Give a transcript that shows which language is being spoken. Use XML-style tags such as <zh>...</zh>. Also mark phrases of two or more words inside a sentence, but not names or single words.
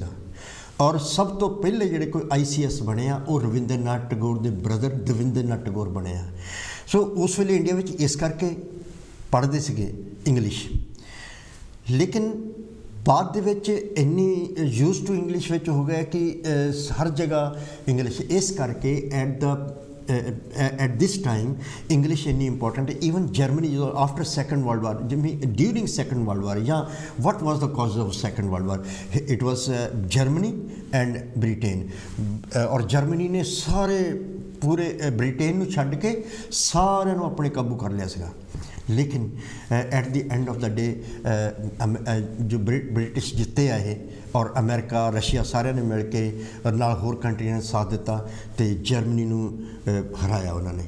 <pa>ਔਰ ਸਭ ਤੋਂ ਪਹਿਲੇ ਜਿਹੜੇ ਕੋਈ ICS ਬਣੇ ਆ ਉਹ ਰਵਿੰਦਰਨਾਥ ਟੈਗੋਰ ਦੇ ਬ੍ਰਦਰ ਦਵਿੰਦਰਨਾਥ ਟੈਗੋਰ ਬਣੇ ਆ। ਸੋ ਉਸ ਵੇਲੇ ਇੰਡੀਆ ਵਿੱਚ ਇਸ ਕਰਕੇ ਪੜ੍ਹਦੇ ਸੀਗੇ ਇੰਗਲਿਸ਼, ਲੇਕਿਨ ਬਾਅਦ ਦੇ ਵਿੱਚ ਇੰਨੀ</pa> <en>use to</en> <pa>ਇੰਗਲਿਸ਼ ਵਿੱਚ ਹੋ ਗਿਆ ਕਿ ਹਰ ਜਗ੍ਹਾ ਇੰਗਲਿਸ਼, ਇਸ ਕਰਕੇ</pa> <en>at this time English</en> <pa>ਇੰਨੀ ਇੰਪੋਰਟੈਂਟ ਹੈ।</pa> <en>ਈਵਨ ਜਰਮਨੀ ਜਦੋਂ after second world war, ਜਿਵੇਂ during second world war, ਜਾਂ what was the cause of second world war? It was Germany and Britain,</en> <pa>ਔਰ ਜਰਮਨੀ ਨੇ ਸਾਰੇ ਪੂਰੇ ਬ੍ਰਿਟੇਨ ਨੂੰ ਛੱਡ ਕੇ ਸਾਰਿਆਂ ਨੂੰ ਆਪਣੇ ਕਾਬੂ ਕਰ ਲਿਆ ਸੀਗਾ। ਲੇਕਿਨ</pa> <en>at the end of the day</en> <pa>ਜੋ ਬ੍ਰਿਟਿਸ਼ ਜਿੱਤੇ ਆ ਇਹ, ਔਰ ਅਮਰੀਕਾ, ਰਸ਼ੀਆ ਸਾਰਿਆਂ ਨੇ ਮਿਲ ਕੇ ਨਾਲ ਹੋਰ ਕੰਟਰੀਆਂ ਨੇ ਸਾਥ ਦਿੱਤਾ ਅਤੇ ਜਰਮਨੀ ਨੂੰ ਹਰਾਇਆ ਉਹਨਾਂ ਨੇ।</pa>